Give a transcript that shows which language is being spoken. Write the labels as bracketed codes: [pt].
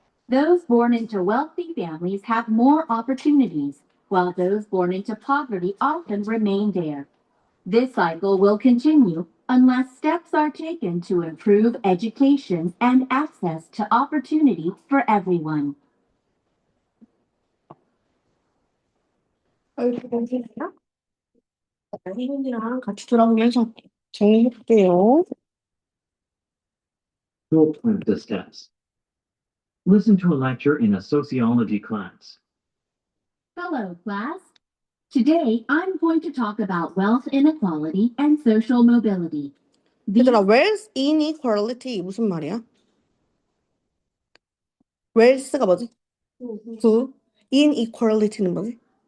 [en] Those born into wealthy families have more opportunities, while those born into poverty often remain there. This cycle will continue unless steps are taken to improve education and access to opportunity for everyone. [ko] 선생님이랑 선생님이랑 같이 들어보면서 정리해볼게요. [en] Actual practice test. Listen to a lecture in a sociology class. Hello, class. Today, I'm going to talk about wealth inequality and social mobility. These [ko] 얘들아, wealth inequality 무슨 말이야? wealth가 뭐지? 부. inequality는 뭐지?